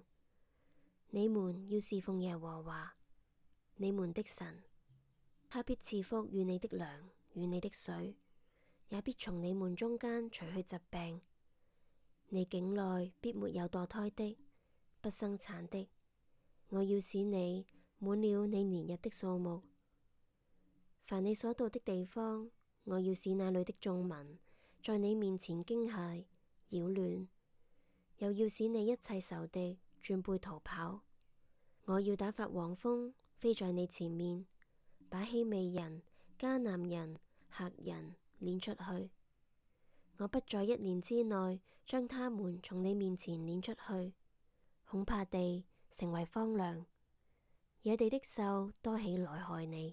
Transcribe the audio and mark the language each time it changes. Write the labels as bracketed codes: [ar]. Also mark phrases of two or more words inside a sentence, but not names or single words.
[zh] 你們要侍奉耶和華你們的神，他必賜福與你的糧與你的水，也必從你們中間除去疾病。你境內必沒有墮胎的，不生產的。我要使你滿了你年日的數目。凡你所到的地方，我要使那裏的眾民在你面前驚駭擾亂，又要使你一切仇敵轉背逃跑。我要打發黃蜂飛在你前面，把希未人、迦南人、赫人、 攆出去。我不在1年之內將他們從你面前攆出去，恐怕地成為荒涼，野地的獸多起來害你。